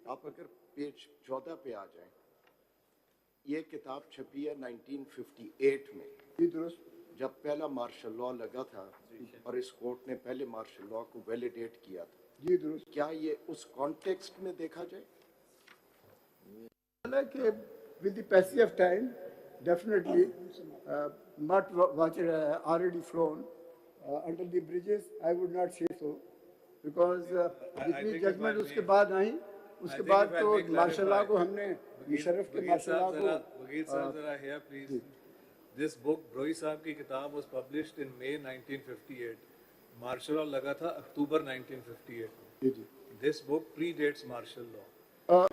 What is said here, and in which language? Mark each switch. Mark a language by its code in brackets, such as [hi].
[hi] आप अगर पेज 14 पे आ जाएं ये किताब छपी है 1958 में जी दुरुस्त जब पहला मार्शल लॉ लगा था और इस कोर्ट ने पहले मार्शल लॉ को वैलिडेट किया था जी दुरुस्त क्या ये उस कॉन्टेक्स्ट में देखा जाए कि [en] with the passage of time definitely what was already flown under the bridges I would not say so because [hi] जितनी [en] judgment [hi] उसके बाद आई उसके बाद तो मार्शल लॉ को हमने मुशर्रफ के मार्शल लॉ को वकील साहब जरा [en] here please this book [hi] Brohi साहब की किताब [en] was published in May [hi] 1958 martial law लगा था अक्टूबर 1958 जी जी [en] this book predates martial law